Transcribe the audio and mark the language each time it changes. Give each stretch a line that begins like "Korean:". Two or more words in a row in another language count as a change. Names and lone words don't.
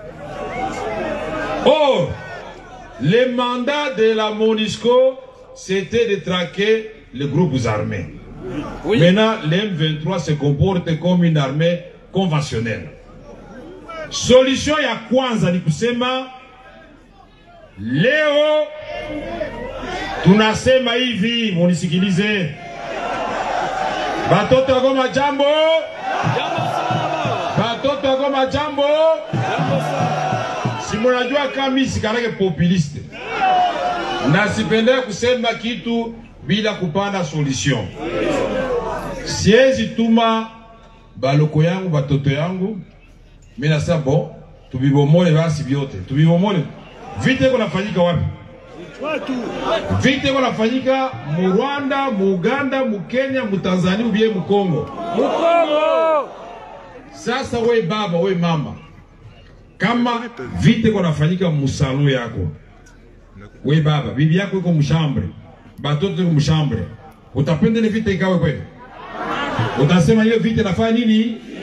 French: Or, le mandat de la MONUSCO, c'était de traquer les groupes armés. Oui. Maintenant, les M23 se comportent comme une armée conventionnelle.
Swahili: Solution ya kwanza ni kusema leo tunasema hivi, munisikilize. Batoto Goma jambo. Batoto Goma jambo. Si mnajua kama sikarage populiste. Na sipende kusema kitu bila kupana solution. Siezi tuma baloko yangu batoto yangu mina sabo tubibomole basi vyote. Tubibomole. Vita iko nafanyika wapi? Vita iko nafanyika mu Rwanda, mu Uganda, mu Kenya, mu Tanzania, ubiye mu Kongo. Sasa we baba, we mama, kama vita iko nafanyika mu salon yako, we baba, bibi yako iko mshambre, batoto iko mshambre, utapenda ni vita ikawe kweli? Utasema hiyo vita nafanya nini?